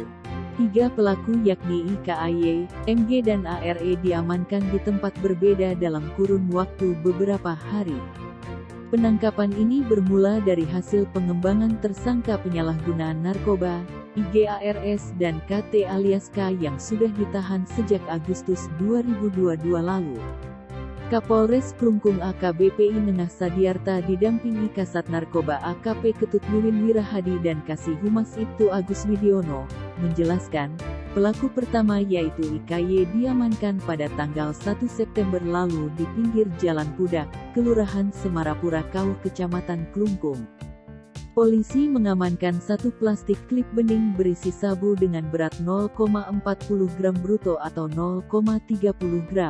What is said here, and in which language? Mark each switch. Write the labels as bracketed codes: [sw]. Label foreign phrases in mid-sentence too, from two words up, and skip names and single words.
[id] 3 pelaku yakni IKAY, MG dan ARE diamankan di tempat berbeda dalam kurun waktu beberapa hari. Penangkapan ini bermula dari hasil pengembangan tersangka penyalahgunaan narkoba, IGARS dan KT alias K yang sudah ditahan sejak Agustus 2022 lalu. Kapolres Klungkung AKBP Nenah Sadiarta didampingi Kasat Narkoba AKP Ketut Wiwin Wirahadi dan Kasih Humas Ibtu Agus Widiono, menjelaskan, pelaku pertama yaitu IKY diamankan pada tanggal 1 September lalu di pinggir Jalan Pudak, Kelurahan Semarapura Kauh Kecamatan Klungkung. Polisi mengamankan 1 plastik klip bening berisi sabu dengan berat 0,40 gram bruto atau 0,30 gram.